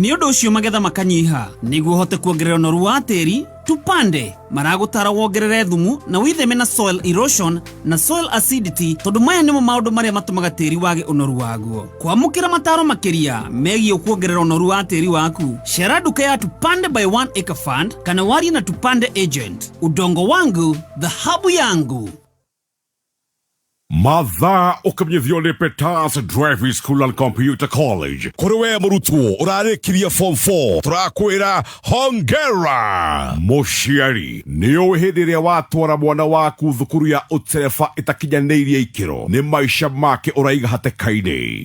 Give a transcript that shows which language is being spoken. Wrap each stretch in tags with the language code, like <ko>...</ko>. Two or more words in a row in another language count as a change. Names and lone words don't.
<ki>Nĩ ũndũ ũcio magetha makanyiha. Nĩguo ũhote kuongerera ũnoru wa tĩri Tupande maragũtara wongerere thumu na wĩtheme na</ki> <en>soil erosion</en> <ki>na</ki> <en>soil acidity</en> <ki>tondu maya nĩmo maũndũ marĩa matũmaga tĩri wage ũnoru waguo. Kwamũkĩra mataro makĩria megiĩ kuongerera ũnoru wa tĩri waku, cera nduka ya Tupande by 1 Acre Fund kana warie na Tupande agent.</ki> <sw>Udongo wangu, dhahabu yangu.</sw> <ki>Mathaa ũkamenyithio nĩ Peters Driving School and Computer College. Kũrĩ we mũrutwo ũrarĩkirie form 4, tũrakwĩra hongera. Mũciari nĩũĩ hĩndĩ ĩrĩa watwara mwana waku thukuru ya ũtereba ĩtakinyanĩirie ikĩro nĩ maica make ũraiga hatĩka-inĩ.</ki>